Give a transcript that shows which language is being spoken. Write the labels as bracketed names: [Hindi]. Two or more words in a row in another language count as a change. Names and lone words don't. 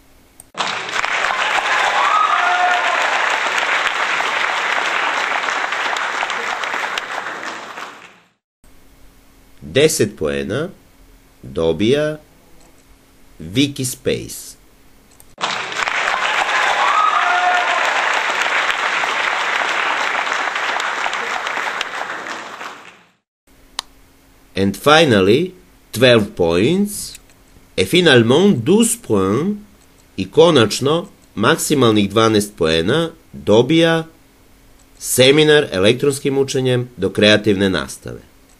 [Serbian] Deset poena dobija Wikispace. [English] And finally, 12 points, [French] et finalement 12 points, [Serbian] i konačno maksimalnih 12 poena dobija Seminar elektronskim učenjem do kreativne nastave.